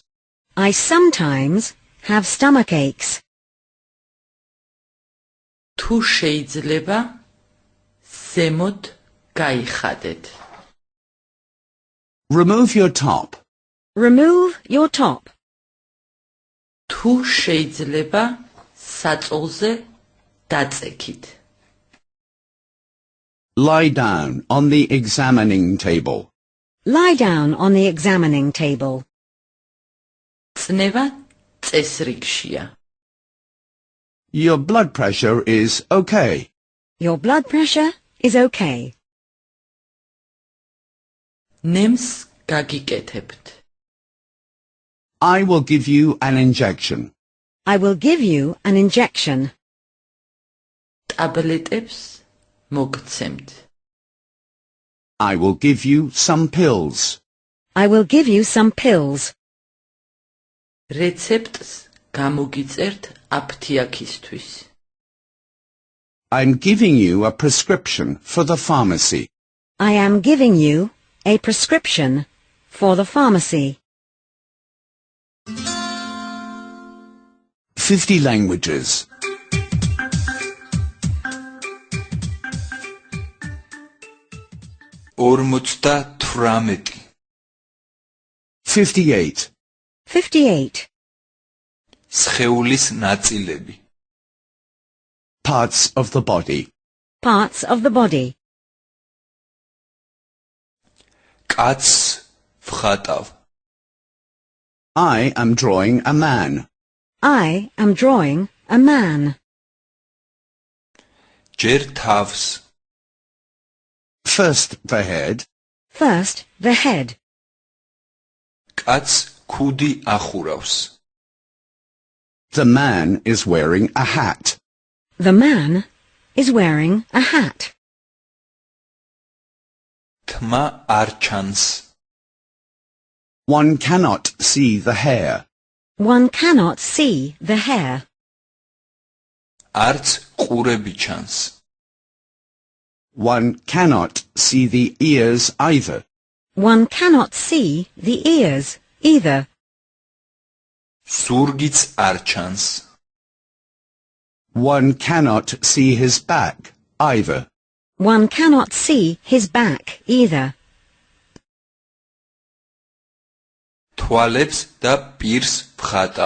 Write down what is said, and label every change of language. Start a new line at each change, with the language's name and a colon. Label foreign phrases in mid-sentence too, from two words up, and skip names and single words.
English: I sometimes have stomach aches.
Georgian: თუ შეიძლება ზემოთ გაიხადეთ.
English: Remove your top. Remove your top.
Georgian: თუ შეიძლება საწოლზე დაწექით.
English: Lie down on the examining table. Lie down on the examining table.
Georgian: წნევა წესრიგშია.
English: Your blood pressure is okay. Your blood pressure is okay.
Georgian: ნემს გაგიკეთებთ.
English: I will give you an injection. I will give you an injection.
Georgian: ტაბლეტებს მოგცემთ.
English: I will give you some pills. I will give you some pills.
Georgian: რეცეპტს გამოგიწერთ აფთიაქისთვის.
English: I'm giving you a prescription for the pharmacy. I am giving you a prescription for the pharmacy. 50 languages. 58 58. 58.
Georgian: სხეულის ნაწილები
English: Parts of the body. Parts of the body.
Georgian: კაცს ვხატავ
English: I am drawing a man. I am drawing a man.
Georgian: ჯერ თავს
English: First the head. First, the head.
Georgian: კაცს ქუდი ახურავს
English: The man is wearing a hat. The man is wearing a hat.
Georgian: თმა არ ჩანს
English: One cannot see the hair. One cannot see the hair.
Georgian: არც ყურები ჩანს
English: One cannot see the ears either. One cannot see the ears either.
Georgian: ზურგიც არ ჩანს
English: One cannot see his back either. One cannot see his back either.
Georgian: თვალებს და პირს ვხატავ